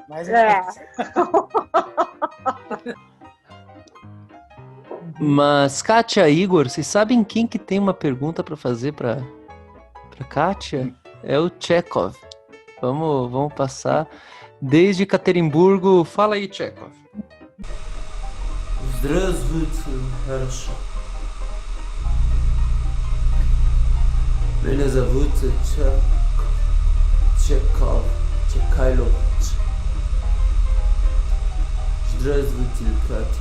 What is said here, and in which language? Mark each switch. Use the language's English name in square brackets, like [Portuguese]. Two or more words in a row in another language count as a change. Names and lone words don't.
[Portuguese] Mas, Kátia, Igor, vocês sabem quem que tem uma pergunta para fazer para Kátia? É o Chekhov. Vamos passar. Desde Ekaterimburgo, fala aí, Chekhov. [Russian] Здравствуйте, хорошо. Меня зовут Чекайлович. Здравствуйте, Катя.